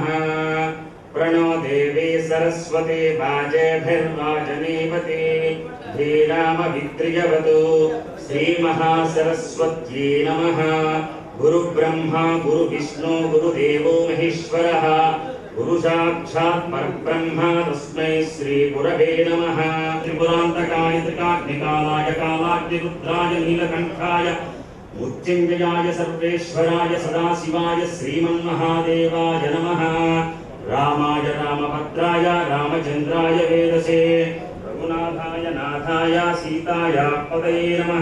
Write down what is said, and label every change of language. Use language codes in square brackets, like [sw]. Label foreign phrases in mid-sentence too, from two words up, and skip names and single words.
[sa] प्रणो देवी सरस्वती वाजेभिर्वाजनीपति धीरामविद्रियवतु श्रीमहासरस्वत्यै नमः। गुरुब्रह्मा गुरुविष्णु गुरुदेवो महेश्वरः గురు సాక్షాత్ పరబ్రహ్మ తస్మై శ్రీ గురవే నమః. త్రిపురాంతకాయ త్రికాగ్నికాలాయ కాలాగ్నిరుద్రాయ నీలకంఠాయ మృత్యుంజయాయ సర్వేశ్వరాయ సదాశివాయ శ్రీమన్మహాదేవాయ నమః. రామాయ రామభద్రాయ రామచంద్రాయ వేదసే రఘునాథాయ నాథాయ సీతాయ పతయే నమః.